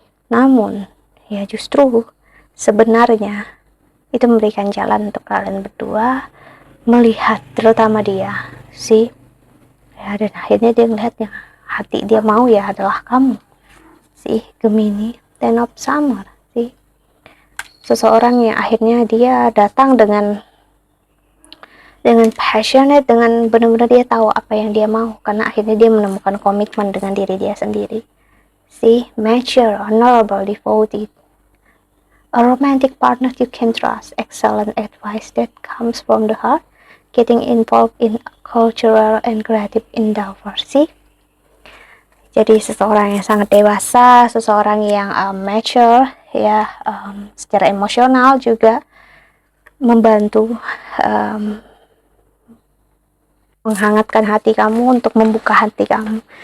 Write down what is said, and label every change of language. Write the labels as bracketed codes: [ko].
[id] Namun ya justru sebenarnya itu memberikan jalan untuk kalian berdua melihat, terutama dia sih ya, dan akhirnya dia melihat yang hati dia mau ya adalah kamu sih, Gemini. Ten of Summer sih, seseorang yang akhirnya dia datang dengan dengan passionate, dengan benar-benar dia tahu apa yang dia mau, karena akhirnya dia menemukan komitmen dengan diri dia sendiri. [en] See, mature, honorable, devoted, a romantic partner you can trust, excellent advice that comes from the heart, getting involved in cultural and creative endeavors. [id] See, jadi seseorang yang sangat dewasa, seseorang yang mature, ya, secara emosional juga membantu menghangatkan hati kamu, untuk membuka hati kamu.